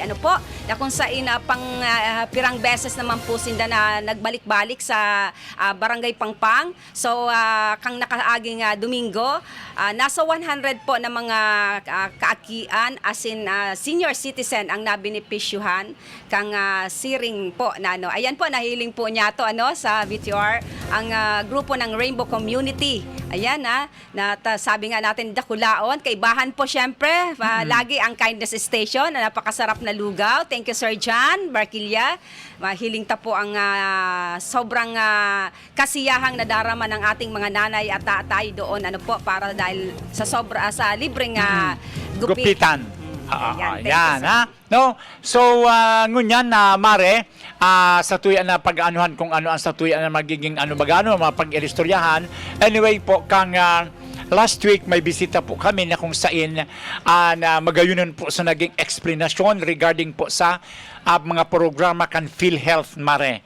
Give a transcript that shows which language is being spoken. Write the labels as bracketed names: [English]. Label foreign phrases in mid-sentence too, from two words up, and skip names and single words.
[Bikol] Na kung sa pang pirang beses naman po sinda na nagbalik-balik sa Barangay Pangpang. So, kang nakaaging Domingo, nasa 100 po na mga kaakian [English] as in senior citizen [Bikol] ang nabinipisyuhan kang siring po na Ayan po, nahiling po niya to sa VTR, ang grupo ng Rainbow Community. [Filipino] Ayan sabi nga natin dakulaon, kaibahan po syempre, lagi ang Kindness Station, na napakasarap na lugaw. [English] Thank you Sir John Barquilla. [Filipino] Mahiling ta po ang sobrang kasiyahang nadarama ng ating mga nanay at tatay doon para dahil sa libreng Gupitan. Ayan, Yan, No? So, [Bikol] ngunyan na, Mare, sa tuyan na pag-anuhan kung ano ang sa tuyan na magiging mapag-ilistoryahan. Anyway po, kang [English] last week [Bikol] may bisita po kami na kung sain na magayunan po sa naging explanation regarding po sa mga programa kan PhilHealth, Mare.